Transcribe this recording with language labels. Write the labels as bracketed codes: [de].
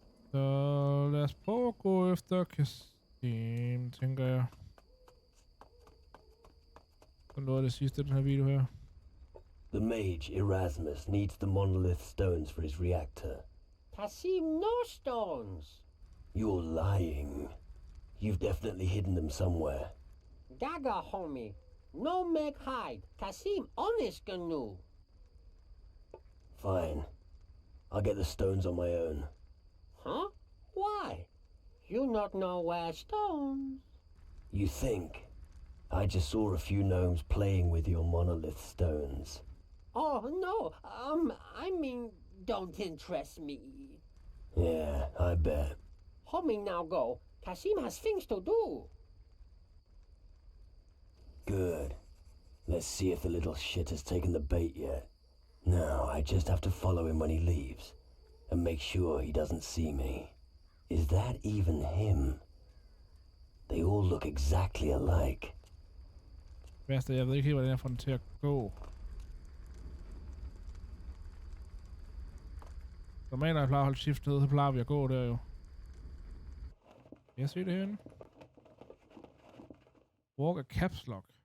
[da] Så lad os prøve at gå efter Kasim, tænker jeg. Så noget af det sidste i den her video her. [en] The mage Erasmus needs the monolith stones for his reactor. Kasim, no stones. You're lying. You've definitely hidden them somewhere. Gaga, homie. No make hide. Kasim honest canoe. Fine. I'll get the stones on my own. Huh? Why? You not know where stones. You think? I just saw a few gnomes playing with your monolith stones. Oh, no. I mean, don't interest me. Yeah, I bet. Homie, now go. Kasim has things to do. Good. Let's see if the little shit has taken the bait yet. Now, I just have to follow him when he leaves. And make sure he doesn't see me. Is that even him? They all look exactly alike. [da] Værste, jeg ved ikke helt, hvordan jeg får den til at gå. Normalt, når jeg plejer at holde shift ned, så plejer vi at gå der jo. Kan jeg se det herinde? [en] Walk a caps lock.